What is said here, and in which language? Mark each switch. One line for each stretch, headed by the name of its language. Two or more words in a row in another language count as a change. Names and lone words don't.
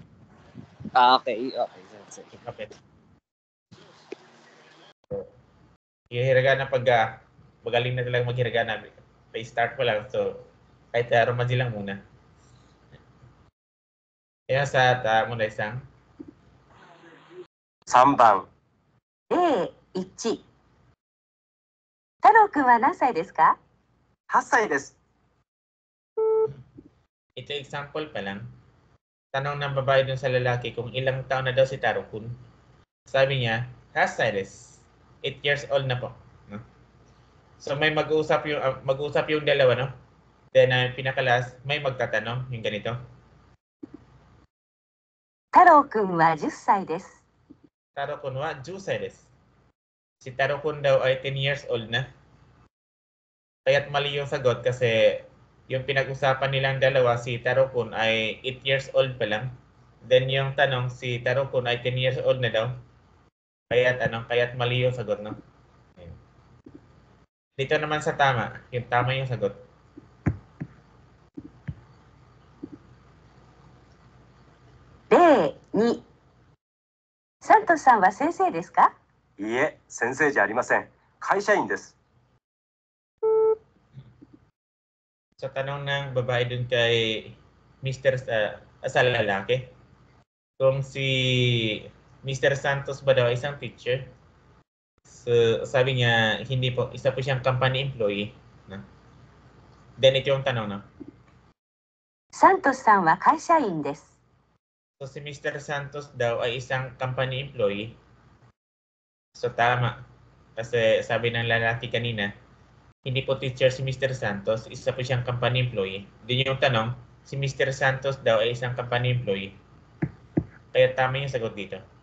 Filipino: Okay, Sensei. Kapit. So, yung hiragana pag magaling na talaga maghiragana, pa-start ko lang. So, kahit Romaji lang muna. Kaya sa muna isang
Japanese: 3 番、例1。太郎くんは何歳ですか？ 8歳です。
Filipino: ito example pa lang. Tanong ng babae dun sa lalaki kung ilang taon na daw si Taro-kun. Sabi niya, Hasares, 8
English: years old
Filipino: na po. No? So may mag-uusap yung dalawa, no? Then pinakalas, may magtatanong yung ganito.
Japanese: 太郎くんは10歳です。 Taro-kun wa 10 歳です.
Filipino: Si Taro-kun daw ay 10
English: years old
Filipino: na. Kaya't mali yung sagot kasi yung pinag-usapan nilang dalawa, si Taro-kun ay 8
English: years old
Filipino: pa lang. Then yung tanong, si Taro-kun ay 10
English: years old
Filipino: na daw. Kaya't mali yung sagot, no? Ayan. Dito naman sa tama, yung tama yung sagot.
Japanese: 例2。サントスさんは先生ですか？いいえ、先生じゃありません。会社員です。
Filipino: So tanong ng babae dun kay Mr. Sa lalaki, kung si Mr. Santos ba daw isang teacher? So sabi niya, hindi po, isa po siyang
English: company employee.
Filipino: No? Then ito yung tanong, no?
Japanese: サントスさんは会社員です。
Filipino: So si Mr. Santos daw ay isang
English: company employee.
Filipino: So tama. Kasi sabi ng lalaki kanina, hindi po teacher si Mr. Santos, isa po siyang
English: company employee.
Filipino: Din yung tanong, si Mr. Santos daw ay isang
English: company employee.
Filipino: Kaya tama yung sagot dito.